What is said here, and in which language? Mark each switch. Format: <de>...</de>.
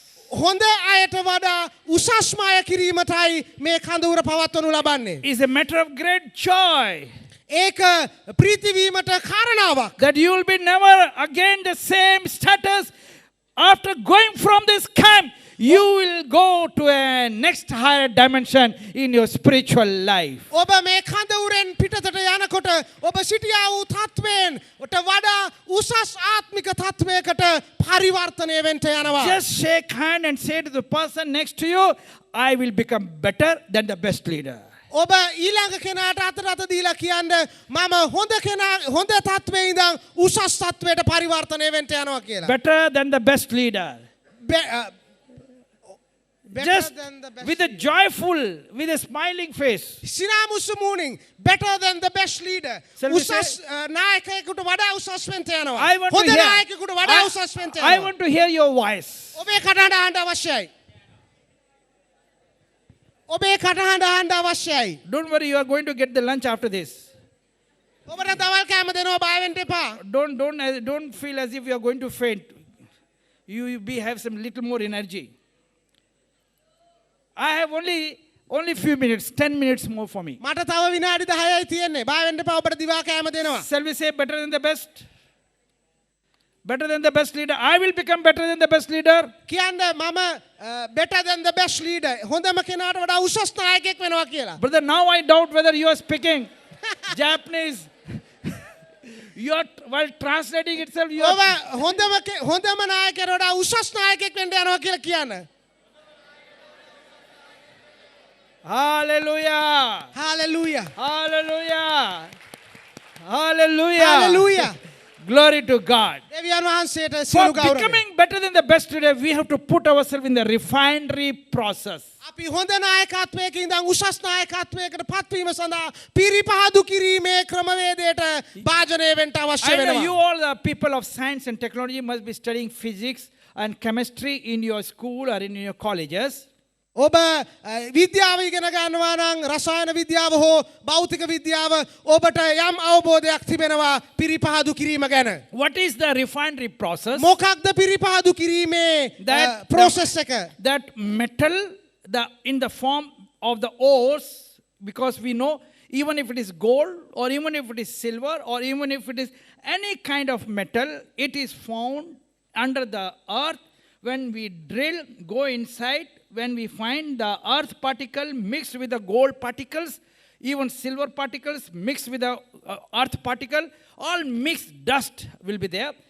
<si>හොඳ අයට වඩා උසස්ම අය කිරීමටයි මේ කඳවුර පවත්වනු ලබන්නේ.</si> <en>Is a matter of great joy</en> <si>ඒක ප්‍රීතිවීමට කාරණාවක්.</si> <en>that you will be never again the same status after going from this camp. You will go to a next higher dimension in your spiritual life.</en> <si>ඔබ මේ කඳවුරෙන් පිටතට යනකොට ඔබ සිටියා වූ තත්ත්වයෙන් ඔට වඩා උසස් ආත්මික තත්ත්වයකට පරිවර්තනය වෙන්න යනවා.</si> <en>Just shake hand and say to the person next to you, I will become better than the best leader.</en> <si>ඔබ ඊළඟ කෙනාට අත දීලා කියන්න මම හොඳ තත්ත්වයේ ඉඳන් උසස් තත්ත්වයට පරිවර්තනය වෙන්න යනවා කියලා.</si> <en>Better than the best leader. Better Just than the best with a joyful, with a smiling face.</en> <si>සිනාමුසු මූණින්</si> <en>better than the best leader. Shall we</en> <si>උසස් නායකයෙකුට වඩා උසස් වෙන්න යනවා.</si> <en>I want</en> <si>හොඳ</si> <en>to hear.</en> <si>නායකයෙකුට වඩා උසස් වෙන්න</si> <en>I</en> <si>යනවා.</si> <en>want to hear your voice.</en> <si>ඔබේ කටහඬ අහන්න අවශ්‍යයි. ඔබේ කටහඬ අහන්න අවශ්‍යයි.</si> <en>Don't worry, you are going to get the lunch after this.</en> <si>ඔබට දවල් කෑම දෙනවා බය වෙන්න එපා.</si> <en>Don't feel as if you are going to faint. You have some little more energy. I have only few minutes, 10 minutes more for me.</en> <si>මට තව විනාඩි 10යි තියෙන්නේ. බය වෙන්න එපා ඔබට දිවා කෑම දෙනවා.</si> <en>Shall we say better than the best? Better than the best leader. I will become better than the best leader.</en> <si>කියන්න මම</si> <en>better than the best leader.</en> <si>හොඳම කෙනාට වඩා උසස් නායකයෙක් වෙනවා කියලා.</si> <en>Brother, now I doubt whether you are speaking Japanese. While translating itself, you</en> <si>ඔබ</si> <en>are...</en> <si>හොඳම නායකයෙකුට වඩා උසස් නායකයෙක් වෙන්න යනවා කියලා කියන්න.</si> <en>Hallelujah. Hallelujah. Hallelujah. Hallelujah. Hallelujah. Glory to God.</en> <si>දෙවියන් වහන්සේට</si> <en>For</en> <si>සියලු ගෞරවය.</si> <en>becoming better than the best leader, we have to put ourselves in the refinery process.</en> <si>අපි හොඳ නායකත්වයක ඉඳන් උසස් නායකත්වයකට පත්වීම සඳහා පිරිපහදු කිරීමේ ක්‍රමවේදයට භාජනය වෙන්න අවශ්‍ය</si> <en>I know</en> <si>වෙනවා.</si> <en>you all, the people of science and technology, must be studying physics and chemistry in your school or in your colleges.</en> <si>ඔබ විද්‍යාව ඉගෙන ගන්නවා නම් රසායන විද්‍යාව හෝ භෞතික විද්‍යාව ඔබට යම් අවබෝධයක් තිබෙනවා පිරිපහදු කිරීම ගැන.</si> <en>What is the refinery process?</en> <si>මොකක්ද පිරිපහදු කිරීමේ process එක?</si> <en>That metal in the form of the ores, because we know even if it is gold or even if it is silver or even if it is any kind of metal, it is found under the earth. When we drill, go inside, when we find the earth particle mixed with the gold particles, even silver particles mixed with the earth particle, all mixed dust will be there.</en>